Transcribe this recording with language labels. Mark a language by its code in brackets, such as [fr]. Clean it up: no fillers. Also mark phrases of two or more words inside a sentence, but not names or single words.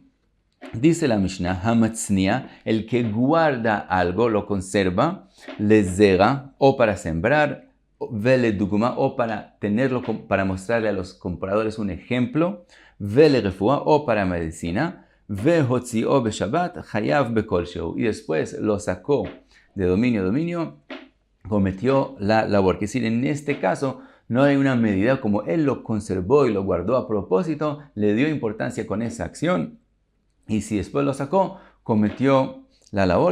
[es] Dice la Mishnah, Hamatznia, el que guarda algo, lo conserva, [he] לזרע, [es] o para sembrar, [he] ולדוגמא, [es] o para tenerlo, para mostrarle a los compradores un ejemplo, [he] ולרפואה, [es] o para medicina, [he] והוציאו בשבת חייב בכל שהוא, [es] y después lo sacó de dominio a dominio, cometió la labor. Que decir, en este caso no hay una medida, como él lo conservó y lo guardó a propósito, le dio importancia con esa acción, y si después lo sacó, cometió la labor.